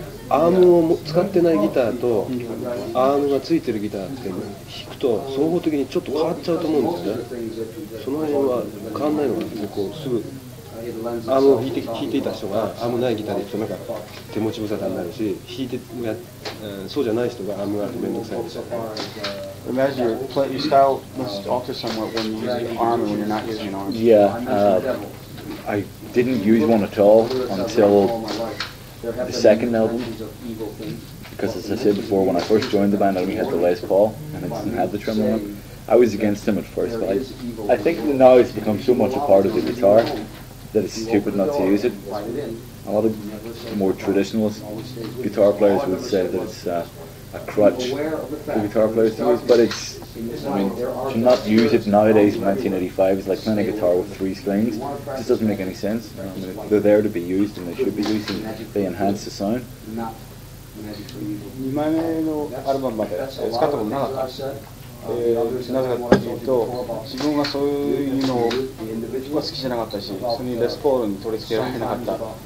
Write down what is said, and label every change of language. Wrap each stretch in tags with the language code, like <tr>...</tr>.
<ja>アームを使ってないギターとアームがついてるギターって弾くと総合的にちょっと変わっちゃうと思うんですよね。その辺は変わんないのかな。こうすぐアームを弾いていた人がアームないギターで弾くとなんか手持ち無沙汰になるし、弾いてそうじゃない人がアームがあると面倒くさいですよ。</ja> <en>Imagine your style must alter somewhat when you use an arm and when you're not using an arm. Yeah, I didn't use one at all until the second album, because as I said before, when I first joined the band I only had the Les Paul and I didn't have the tremolo one. I was against him at first, but I think now it's become so much a part of the guitar that it's stupid not to use it. A lot of more traditionalist guitar players would say that it's a crutch for guitar players to use, but it's, I mean, to not use it nowadays in 1985 is like playing a guitar with 3 strings. It just doesn't make any sense. I mean, they're there to be used and they should be used and they enhance the sound.</en> <ja>2枚目のアルバムまで使ったことなかった。なぜかというと、自分はそういうのは好きじゃなかったし、それにレスポールに取り付けられなかった。だ</ja>